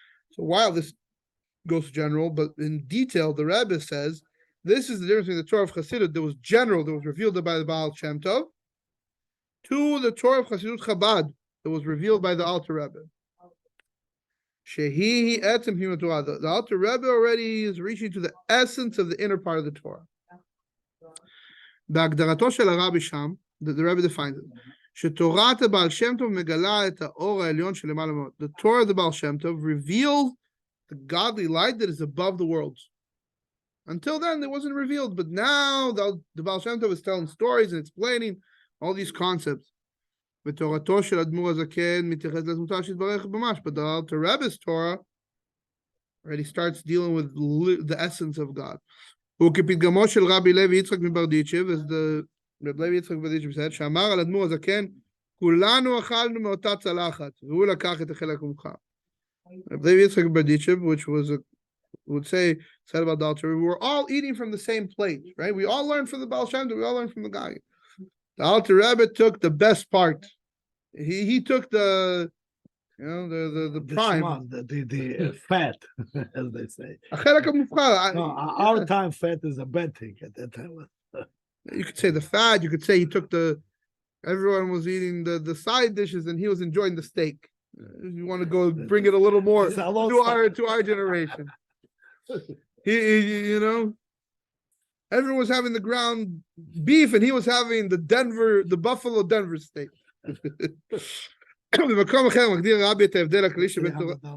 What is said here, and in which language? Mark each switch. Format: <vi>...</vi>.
<en>So while this goes general, but in detail, the Rebbe says this is the difference between the Torah of Chassidut that was general, that was revealed by the Baal Shem Tov, to the Torah of Chassidut Chabad that was revealed by the Alter Rebbe.</en> <he>Shehi etzem hima Torah.</he> <en>The Alter Rebbe already is reaching to the essence of the inner part of the Torah.</en> <he>בהגדרתו של הרבי שם,</he> <en>the Rebbe defines it,</en> <he>שתורת הבעל שם טוב מגלה את האור העליון שלמעלה מאוד.</he> <en>The Torah of the Baal Shem Tov reveals the godly light that is above the worlds. Until then, it wasn't revealed, but now the Baal Shem Tov is telling stories and explaining all these concepts.</en> <he>ותורתו של אדמו"ר הזקן מתייחס לדמותו שיתברך ממש,</he> <en>but the Alter Rebbe's Torah already starts dealing with the essence of God.</en> <he>וכפתגמו של רבי לוי יצחק מברדיצ'ב,</he> <en>as the Reb Levi Yitzchak Berdichev said,</en> <he>שאמר על אדמו"ר הזקן, כולנו אכלנו מאותה צלחת, והוא לקח את החלק המוכר.</he> <en>Reb Levi Yitzchak Berdichev, which would say, said about the Alter, we were all eating from the same plate, right? We all learned from the Baal Shem Tov, we all learned from the guy. The Alter Rebbe took the best part. He took the prime. The fat, as they say.</en> <he>החלק המובחר.</he> <en>No, our time fat is a bad thing at that time. You could say the fat, you could say he took everyone was eating the side dishes and he was enjoying the steak. If you want to go bring it a little more to our generation. He everyone was having the ground beef and he was having the Buffalo Denver steak.</en> <he>במקום אחר מגדיר רבי את ההבדל הכללי שבין תורה...</he>